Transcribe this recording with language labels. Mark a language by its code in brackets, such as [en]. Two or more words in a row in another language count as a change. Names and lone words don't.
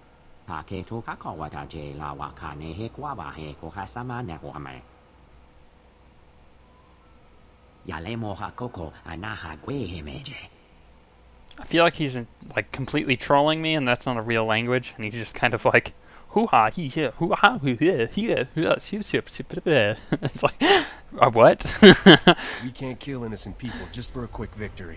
[en] I feel like he's like completely trolling me, and that's not a real language, and he's just kind of like, hoo-ha, hee-hee, hoo-ha, hee-hee, hee-hee, it's like, what? We can't kill innocent people just for a quick victory.